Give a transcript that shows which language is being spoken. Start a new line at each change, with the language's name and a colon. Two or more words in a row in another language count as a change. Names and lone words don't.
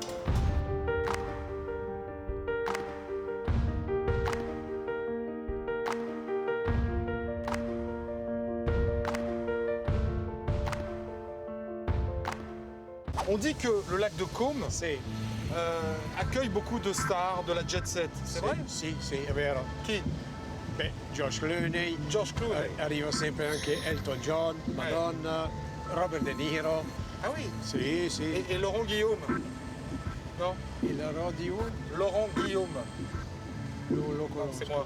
French: On dit que le lac de Côme accueille beaucoup de stars de la jet set. C'est vrai?
Italian: Sì, sì, è vero. Chi? Beh, George Clooney. George Clooney. Arriva sempre anche Elton John, Madonna, Robert De Niro.
French: Ah oui?
Italian: Sì, sì.
French: Et Laurent Guillaume? Non?
Italian: Il radio?
French: Laurent Guillaume.
Italian: Lo
French: C'est moi.